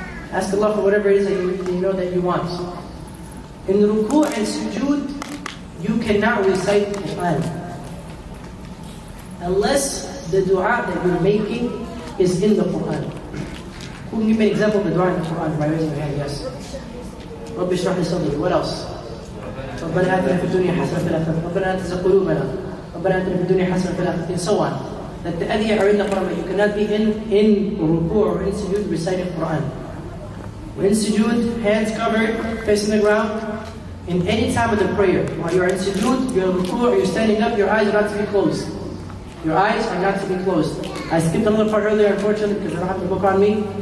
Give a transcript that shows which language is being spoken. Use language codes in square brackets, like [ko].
[en] Ask Allah for whatever it is that that you want. In ruku' and sujood, you cannot recite the Quran unless the dua that you're making is in the Quran. Who can give me an example of the dua in the Quran? By raising your hand, yes. [ar] رب اشرح لي صدري. [en] What else? [ar] ربنا آتنا في الدنيا حسنة وفي الآخرة. ربنا لا تزغ قلوبنا. ربنا آتنا في الدنيا حسنة وفي الآخرة. [en] And so on. that the adhiya are in the Quran. You cannot be in ruku or in sujood reciting Quran. When in sujood, hands covered, facing the ground. In any time of the prayer, while you are in sujood, you're in ruku, or you're standing up, your eyes are not to be closed. Your eyes are not to be closed. I skipped a little part earlier, unfortunately, because I don't have the book on me.